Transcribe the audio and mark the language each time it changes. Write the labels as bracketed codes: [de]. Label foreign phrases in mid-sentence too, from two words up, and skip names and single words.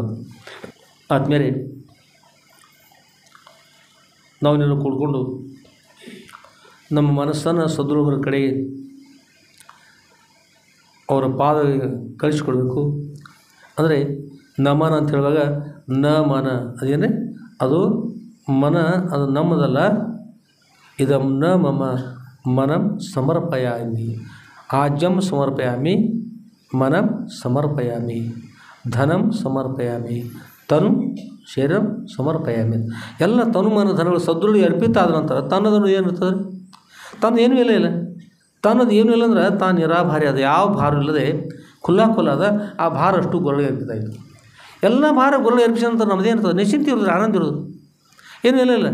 [kn] ಆದಮೇಲೆ ನಾವನ್ನೆಲ್ಲ ಕೂಡ್ಕೊಂಡು ನಮ್ಮ ಮನಸ್ಸನ್ನು ಸದ್ಗುರುಗಳ ಕಡೆಗೆ ಅವರ ಪಾದ ಕಳಿಸ್ಕೊಡ್ಬೇಕು. ಅಂದರೆ ನಮನ ಅಂತ ಹೇಳುವಾಗ ನ ಮನ ಅದೇನೇ ಅದು ಮನ, ಅದು ನಮ್ಮದಲ್ಲ. [sa] ಇದಂ ನ ಮಮ ಮನಂ ಸಮರ್ಪಯಾಮಿ, ಆಜ್ಯಂ ಸಮರ್ಪಯಾಮಿ, ಮನಂ ಸಮರ್ಪಯಾಮಿ, ಧನಂ ಸಮರ್ಪಯಾಮಿ, ತನು ಶರೀರಂ ಸಮರ್ಪಯಾಮಿ. [kn] ಎಲ್ಲ ತನು ಮನ ಧನಗಳು ಸದ್ಗುರುಳಿಗೆ ಅರ್ಪಿತ ಆದ ನಂತರ ತನ್ನದನ್ನು ಏನಿರ್ತದೆ, ತನ್ನ ಏನೂ ಇಲ್ಲ. ತನ್ನದು ಏನೂ ಇಲ್ಲ ಅಂದ್ರೆ ತಾನು ನಿರಾಭಾರಿ ಅದ, ಯಾವ ಭಾರ ಇಲ್ಲದೆ ಖುಲ್ಲಾ ಅದ. ಆ ಭಾರ ಅಷ್ಟು ಗುರುಳಿಗೆ ಅರ್ಪಿತ ಆಯಿತು. ಎಲ್ಲ ಭಾರ ಗುರುಳಿಗೆ ಅರ್ಪಿಸಿದಂತ ನಮ್ಮದೇನಿರ್ತದೆ, ನಿಶ್ಚಿಂತೆ ಇರೋದು, ಆನಂದ ಇರೋದು, ಏನೂ ಇಲ್ಲ.